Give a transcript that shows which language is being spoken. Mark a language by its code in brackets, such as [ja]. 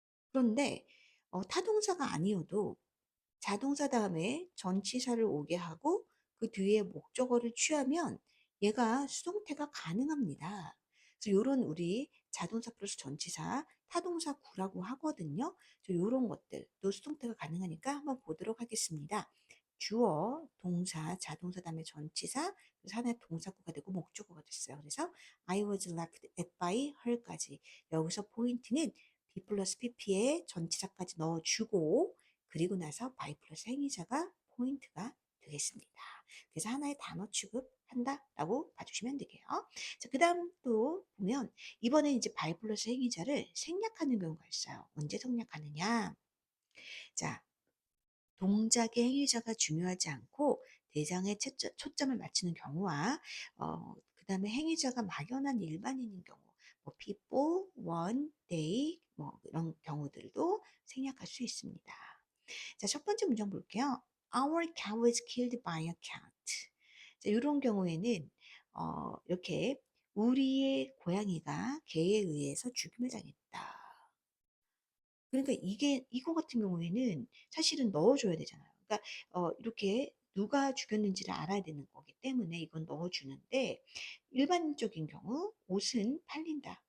[ko] 그런데 타동사가 아니어도 자동사 다음에 전치사를 오게 하고 그 뒤에 목적어를 취하면 얘가 수동태가 가능합니다. 그래서 요런 우리 자동사 플러스 전치사 타동사 구라고 하거든요. 요런 것들도 수동태가 가능하니까 한번 보도록 하겠습니다. 주어, 동사, 자동사 다음에 전치사, 그래서 하나의 동사구가 되고 목적어가 됐어요. 그래서 [en] I was laughed at by her [ko] 까지. 여기서 포인트는 be 플러스 pp에 전치사까지 넣어주고 그리고 나서 by 플러스 행위자가 포인트가 되겠습니다. 그래서 하나의 단어 취급한다라고 봐주시면 되게요. 자, 그 다음 또 보면 이번에 이제 by 플러스 행위자를 생략하는 경우가 있어요. 언제 생략하느냐? 자, 동작의 행위자가 중요하지 않고 대상에 초점을 맞추는 경우와 그 다음에 행위자가 막연한 일반인인 경우 뭐 [en] people, one, they [ko] 뭐 이런 경우들도 생략할 수 있습니다. 자, 첫 번째 문장 볼게요. [en] Our cow was killed by a cat. [ko] 자, 이런 경우에는 이렇게 우리의 고양이가 개에 의해서 죽임을 당했다. 그러니까 이게 이거 같은 경우에는 사실은 넣어줘야 되잖아요. 그러니까 이렇게 누가 죽였는지를 알아야 되는 거기 때문에 이건 넣어주는데 일반적인 경우 옷은 팔린다.